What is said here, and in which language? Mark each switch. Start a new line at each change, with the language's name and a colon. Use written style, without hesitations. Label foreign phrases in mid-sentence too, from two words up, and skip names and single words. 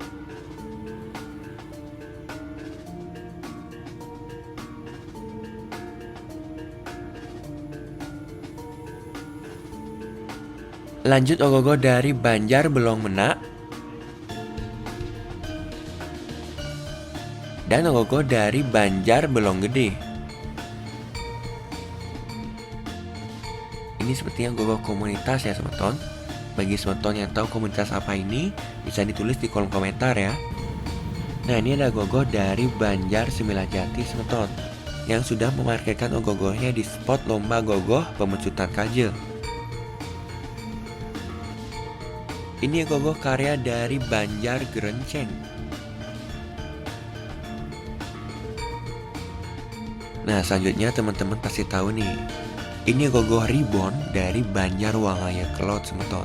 Indonesian: Lanjut ogogoh dari Banjar Belong Menak. Dan ogogoh dari Banjar Belong Gede. Ini sepertinya gogoh komunitas ya semeton. Bagi semeton yang tahu komunitas apa ini, bisa ditulis di kolom komentar ya. Nah, ini ada gogoh dari Banjar Semilajati semeton yang sudah memarkirkan ogogohnya di spot lomba gogoh Pemecutan Kaje. Ini gogoh karya dari Banjar Gerenceng. Nah, selanjutnya teman-teman pasti tahu nih. Ini gogoh Ribon dari Banjar Wangaya Kelot semeton.